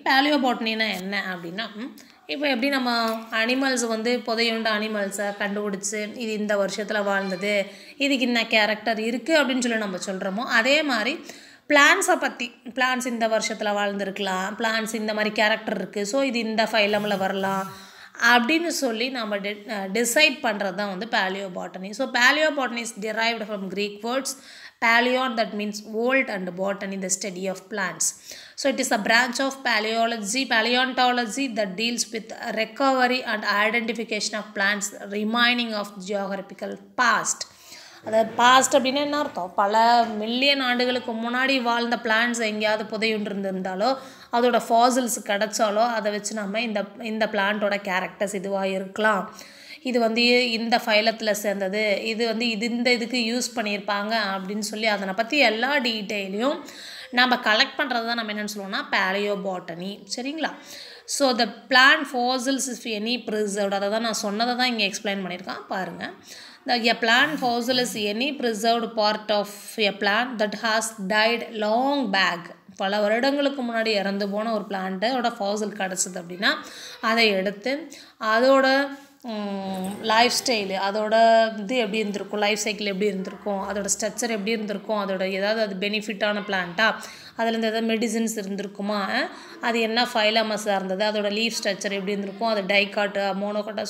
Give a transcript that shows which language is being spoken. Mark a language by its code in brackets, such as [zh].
[ta] பேலியோபாட்டனினா என்ன அப்படின்னா, இப்போ எப்படி நம்ம அனிமல்ஸ் வந்து புதையுண்ட அனிமல்ஸை கண்டுபிடிச்சி இது இந்த வருஷத்தில் வாழ்ந்தது, இதுக்கு இன்ன கேரக்டர் இருக்குது அப்படின்னு சொல்லி நம்ம சொல்கிறோமோ, அதே மாதிரி பிளான்ஸை பற்றி, பிளான்ஸ் இந்த வருஷத்தில் வாழ்ந்துருக்கலாம், பிளான்ஸ் இந்த மாதிரி கேரக்டர் இருக்குது, ஸோ இது இந்த ஃபைலமில் வரலாம் அப்படின்னு சொல்லி நம்ம டிசைட் பண்ணுறது தான் வந்து palaeobotany. [en] So palaeobotany is derived from Greek words Paleon, that means old, and botany, the study of plants. So it is a branch of paleontology that deals with recovery and identification of plants remaining of geographical past. [ta] அதாவது past அப்படின்னா என்ன அர்த்தம்? பல million ஆண்டுகளுக்கு முன்னாடி வாழ்ந்த plants எங்கேயாவது புதையுண்டு இருந்திருந்தாலோ அதோட ஃபாசில்ஸ் கிடச்சாலோ அதை வச்சு நம்ம இந்த பிளான்ட்டோட கேரக்டர்ஸ் இதுவாக இருக்கலாம், இது வந்து இந்த ஃபைலத்தில் சேர்ந்தது, இது வந்து இந்த இதுக்கு யூஸ் பண்ணியிருப்பாங்க அப்படின்னு சொல்லி அதனை பற்றி எல்லா டீட்டெயிலையும் நம்ம கலெக்ட் பண்ணுறது தான் நம்ம என்னென்னு சொல்லுவோம்னா பேலியோபாட்டனி. சரிங்களா? [en] so the plant fossils is any preserved, [ta] அதை தான் நான் சொன்னதை தான் இங்கே எக்ஸ்பிளைன் பண்ணியிருக்கேன் பாருங்கள். [en] A plant fossil is any preserved part of a plant that has died long back. [ta] பல வருடங்களுக்கு முன்னாடி இறந்து போன ஒரு பிளான்ட்டோட ஃபாசில் கிடச்சிது அப்படின்னா அதை எடுத்து அதோட லைஃப் ஸ்டைலு, அதோட இது எப்படி இருந்திருக்கும், லைஃப் சைக்கிள் எப்படி இருந்திருக்கும், அதோட ஸ்ட்ரக்சர் எப்படி இருந்திருக்கும், அதோட ஏதாவது அது பெனிஃபிட்டான பிளான்ட்டா, அதுலேருந்து எதாவது மெடிசின்ஸ் இருந்திருக்குமா, அது என்ன ஃபைலமஸாக இருந்தது, அதோட லீஃப் ஸ்ட்ரக்சர் எப்படி இருந்திருக்கும், அது டைகாட்டா மோனோகாட்டா.